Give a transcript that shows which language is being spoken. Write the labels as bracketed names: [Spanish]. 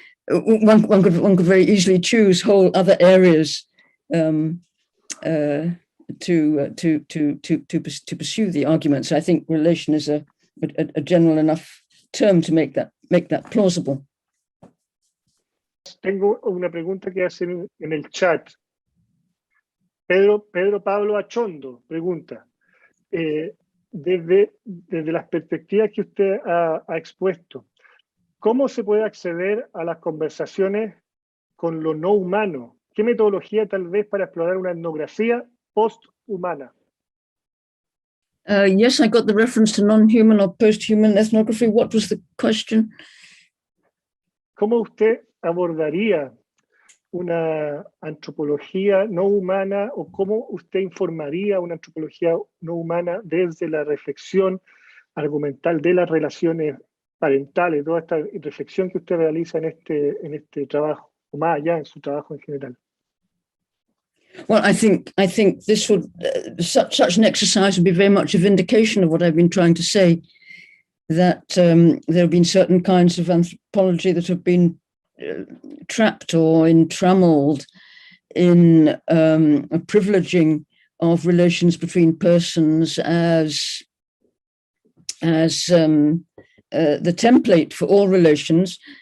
[English] one could very easily choose whole other areas to pursue the arguments. I think relation is a general enough term to make that plausible. [Spanish] Tengo una pregunta que hacen en el chat. Pedro Pablo Achondo pregunta, desde las perspectivas que usted ha expuesto, ¿cómo se puede acceder a las conversaciones con lo no humano? ¿Qué metodología tal vez para explorar una etnografía posthumana? [English] Yes, I got the reference to non-human or post-human ethnography. What was the question? [Spanish] ¿Cómo usted abordaría una antropología no humana o cómo usted informaría una antropología no humana desde la reflexión argumental de las relaciones parentales, toda esta reflexión que usted realiza en este trabajo, o más allá en su trabajo en general? [English] Well, I think this would such an exercise would be very much a vindication of what I've been trying to say, that there have been certain kinds of anthropology that have been trapped or entrammeled in a privileging of relations between persons as the template for all relations.